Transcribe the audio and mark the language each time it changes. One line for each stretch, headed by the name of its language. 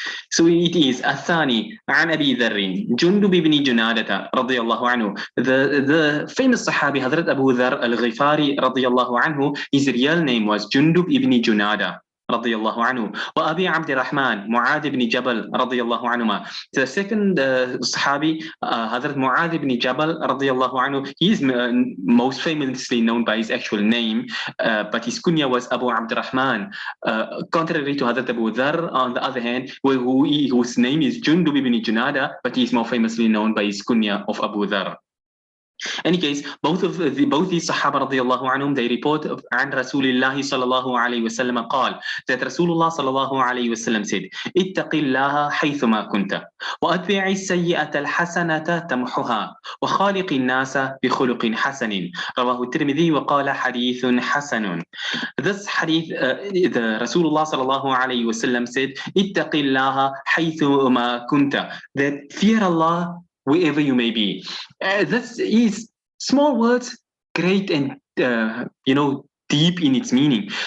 English: So it is
Arabic: الثاني عن أبي ذر جندب بن جنادة رضي الله عنه.
English: The famous Sahabi Hazrat Abu Dharr al-Ghifari رضي الله عنه, his real name was Jundub ibn Junada رضي الله عنه.
Arabic: وأبي عبد الرحمن معاذ بن جبل رضي الله عنهما.
English: The second Sahabi Hazrat Mu'adh ibn Jabal رضي الله عنه, he is most famously known by his actual name, but his kunya was Abu Abdurrahman. Contrary to Hazrat Abu Dharr, on the other hand, whose name is Jundub ibn Junada, but he is more famously known by his kunya of Abu Dharr. Any case, both these Sahaba radiallahu anhum, they report
Arabic: عن رسول الله صلى الله عليه وسلم قال,
English: that Rasulullah
Arabic: صلى الله عليه وسلم
English: said,
Arabic: اتق الله حيثما كنت وأتبع السيئة الحسنة تمحها وخالق الناس بخلق حسن. رواه الترمذي وقال حديث حسن.
English: This hadith, the Rasulullah صلى الله عليه وسلم said,
Arabic: اتق الله حيثما كنت,
English: that fear Allah wherever you may be. This is small words, great and deep in its meaning.